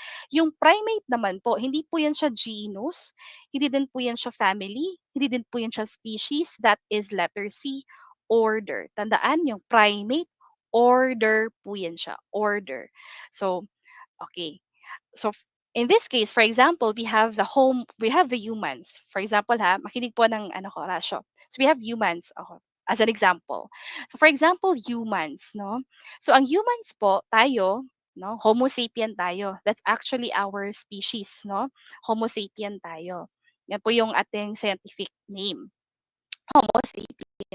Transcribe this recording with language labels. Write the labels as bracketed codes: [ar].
[tl] Yung primate naman po, hindi po yan siya genus, hindi din po yan siya family, hindi din po yan siya species. [en] That is letter C, order. [tl] Tandaan yung primate, order po yan siya, [en] order. So, okay. So in this case, for example, we have the humans. [tl] For example ha, makinig po ng ano ko, rasyo. [en] So we have humans ako, as an example. So for example, humans, no? [tl] So ang humans po, tayo, no? Homo sapien tayo. [en] That's actually our species, no? [tl] Homo sapien tayo. Yan po yung ating scientific name. Homo sapien.